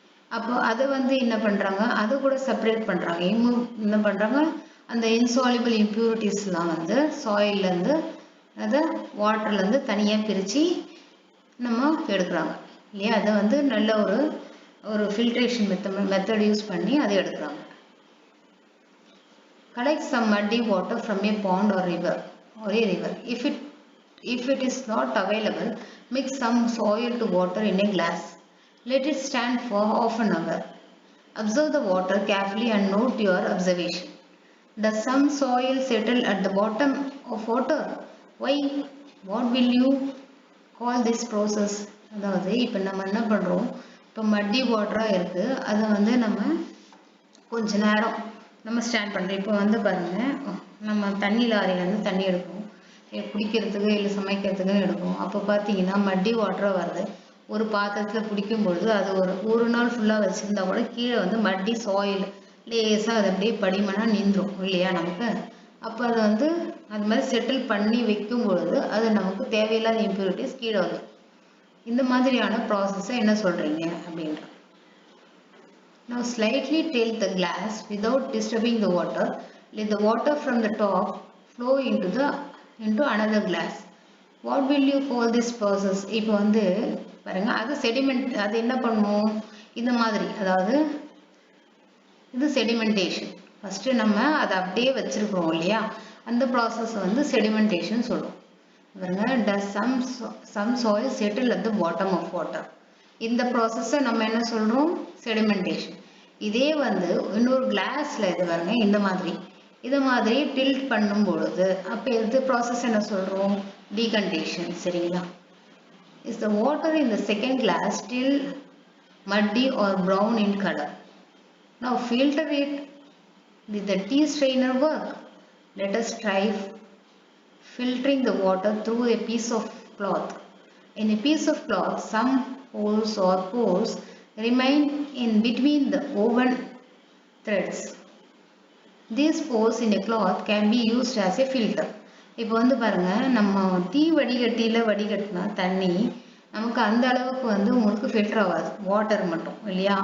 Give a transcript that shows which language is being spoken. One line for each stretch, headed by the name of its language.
Tamil: அப்போ அதை என்ன பண்ணுறாங்க, அதை கூட செப்பரேட் பண்ணுறாங்க. என்ன பண்ணுறாங்க, அந்த இன்சாலிபிள் இம்ப்யூரிட்டிஸ்லாம் சாயில்லேருந்து அதை வாட்டர்லேருந்து தனியாக பிரித்து நம்ம எடுக்கிறாங்க இல்லையா. அதை நல்ல ஒரு ஃபில்ட்ரேஷன் மெத்தட் யூஸ் பண்ணி அதை எடுக்கிறாங்க.
English: Collect some muddy water from a pond or river. If it is not available, mix some soil to water in a glass. Let it stand for half an hour. Observe the water carefully and note your observation. Does some soil settle at the bottom of water? Why? What will you call this process?
Tamil: அதாவது இப்போ நம்ம என்ன பண்ணுறோம், இப்போ மட்டி வாட்டராக இருக்குது, அதை வந்து நம்ம கொஞ்ச நேரம் நம்ம ஸ்டாண்ட் பண்ணுறோம். இப்போ வந்து பாருங்கள், நம்ம தண்ணி லாரியிலேருந்து தண்ணி எடுக்கிறோம், குடிக்கிறதுக்கு இல்லை சமைக்கிறதுக்குன்னு எடுக்கும். அப்போ பார்த்தீங்கன்னா மட்டி வாட்டராக வருது. ஒரு பாத்திரத்தில் பிடிக்கும்பொழுது அது ஒரு நாள் ஃபுல்லாக வச்சுருந்தா கூட கீழே வந்து மட்டி சாயில் லேசாக அது அப்படியே படிமனாக நின்றுடும் இல்லையா நமக்கு. அப்போ அதை வந்து அது மாதிரி செட்டில் பண்ணி வைக்கும் பொழுது அது நமக்கு தேவையில்லாத இம்ப்யூரிட்டிஸ் கீழே வந்துடும். இந்த மாதிரியான ப்ராசஸை என்ன சொல்கிறீங்க அப்படின்ற.
English: Now slightly tilt the glass without disturbing the water. Let the water from the top flow into another glass. What will you call this process?
Tamil: இப்போ வந்து பாருங்க, அது செடிமெண்ட், அது என்ன பண்ணுவோம் இந்த மாதிரி, அதாவது இது செடிமெண்டேஷன். ஃபஸ்ட்டு நம்ம அதை அப்படியே வச்சுருக்கிறோம் இல்லையா, அந்த ப்ராசஸ் வந்து செடிமெண்டேஷன் சொல்லுவோம். பாருங்க,
English: does some soil settle at the bottom of water.
Tamil: இந்த ப்ராசஸை நம்ம என்ன சொல்கிறோம், செடிமெண்டேஷன். இதே வந்து இன்னொரு கிளாஸில் இது பாருங்க, இந்த மாதிரி டில்ட் பண்ணும் பொழுது அப்போ இது ப்ராசஸ் என்ன சொல்கிறோம், டீகண்டேஷன். சரிங்களா?
English: Is the water in the second glass still muddy or brown in color? Now filter it. Did the tea strainer work? Let us try filtering the water through a piece of cloth. In a piece of cloth, some holes or pores remain in between the woven threads. These pores in a cloth can be used as a filter.
Tamil: இப்போ வந்து பாருங்க, நம்ம tea வடிகட்டியில் வடிகட்டினா தண்ணி நமக்கு அந்த அளவுக்கு வந்து உங்களுக்கு ஃபில்டர் ஆகாது, வாட்டர் மட்டும் இல்லையா.